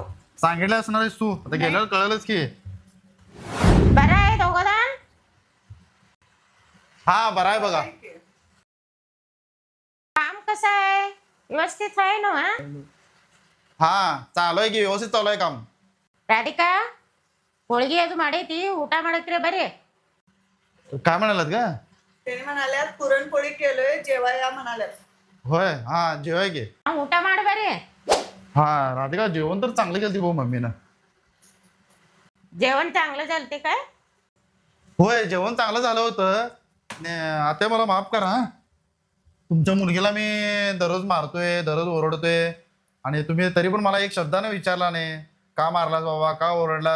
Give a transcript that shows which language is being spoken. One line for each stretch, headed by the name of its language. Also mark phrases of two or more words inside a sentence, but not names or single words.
Marathi: सांगितलं असणार आहेस तू, आता गेल्यावर कळलंच की. बरं आहे दोघं. हा बरं आहे बघा. काम कसं आहे? व्यवस्थित आहे ना? हा चालू आहे की, व्यवस्थित चालू आहे काम.
Kannada: ರಾಧಿಕಾ ಹೋಳಿಗೆ ಅದು ಮಾಡೈತಿ ಊಟ ಮಾಡಕ್ರೆ ಬರ್ರಿ.
Marathi: काय म्हणालात का? ते म्हणाल्यात पुरणपोळी केलोय, जेवाया म्हणाल्यात. होय हा जेवाय की.
Kannada: ಊಟ ಮಾಡಿ ಬರ್ರಿ.
Marathi: हा राधिका जेवण तर चांगलं केलं भाऊ मम्मीनं. जेवण चांगलं झालते काय? होय जेवण चांगलं झालं होतं. आता मला माफ करा हा. तुमच्या मुलगीला मी दररोज मारतोय, दररोज ओरडतोय आणि तुम्ही तरी पण मला एक शब्दाने विचारला नाही, का मारलास बाबा, का ओरडलास?